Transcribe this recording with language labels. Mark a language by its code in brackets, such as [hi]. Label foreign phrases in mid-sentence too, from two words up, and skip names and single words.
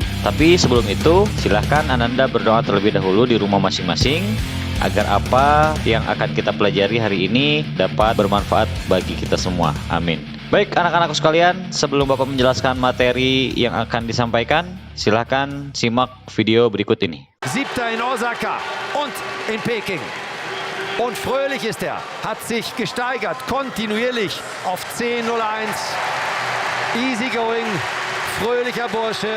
[id] Tapi sebelum itu, silahkan Ananda berdoa terlebih dahulu di rumah masing-masing, agar apa yang akan kita pelajari hari ini dapat bermanfaat bagi kita semua. Amin. Baik anak-anakku sekalian, sebelum Bapak menjelaskan materi yang akan disampaikan, silahkan simak video berikut ini. [de] Siebter in Osaka und in Peking. Und fröhlich ist er, hat sich gesteigert, kontinuierlich auf 10:01. [en] Easy going, [de] fröhlicher Bursche.